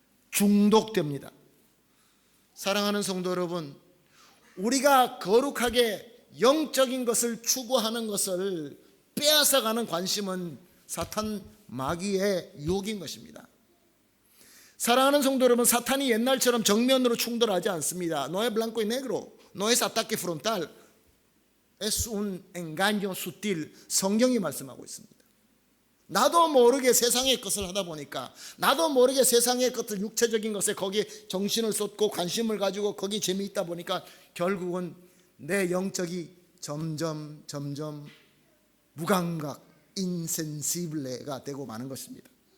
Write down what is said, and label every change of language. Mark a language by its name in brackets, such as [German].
[Korean] 중독됩니다. 사랑하는 성도 여러분, 우리가 거룩하게 영적인 것을 추구하는 것을 빼앗아가는 관심은 사탄 마귀의 유혹인 것입니다. 사랑하는 성도 여러분, 사탄이 옛날처럼 정면으로 충돌하지 않습니다. [Spanish] No es blanco y negro, no es ataque frontal, es un engaño sutil. [Korean] 성경이 말씀하고 있습니다. 나도 모르게 세상의 것을 하다 보니까, 나도 모르게 세상의 것들, 육체적인 것에 거기에 정신을 쏟고 관심을 가지고 거기에 재미있다 보니까 결국은 내 영적이 점점 무감각, 인센시블레가 되고 마는 것입니다.